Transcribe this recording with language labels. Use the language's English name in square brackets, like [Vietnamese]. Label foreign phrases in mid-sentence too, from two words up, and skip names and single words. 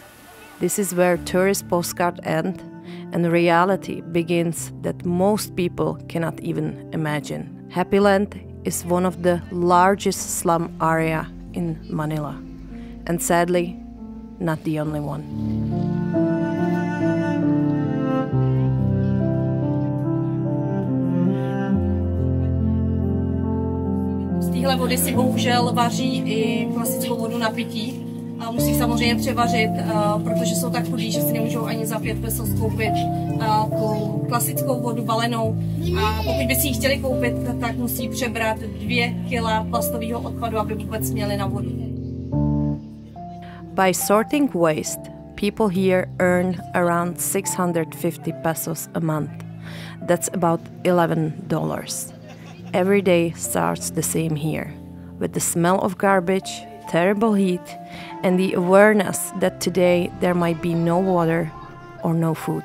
[English] This is where tourist postcards end, and reality begins that most people cannot even imagine. Happyland is one of the largest slum area in Manila, and sadly, not the only one. [Czech] Z téhle vody si bohužel vaří i klasickou vodu na pití. A musí samozřejmě převařit, protože jsou tak chudí, že si nemůžou ani za 5 pesos koupit tu klasickou vodu balenou. A pokud by si ji chtěli koupit, tak musí přebrat 2 kila plastového odpadu, aby vůbec měli na vodu. [English] By sorting waste, people here earn around 650 pesos a month. That's about $11. Every day starts the same here, with the smell of garbage, terrible heat, and the awareness that today there might be no water or no food.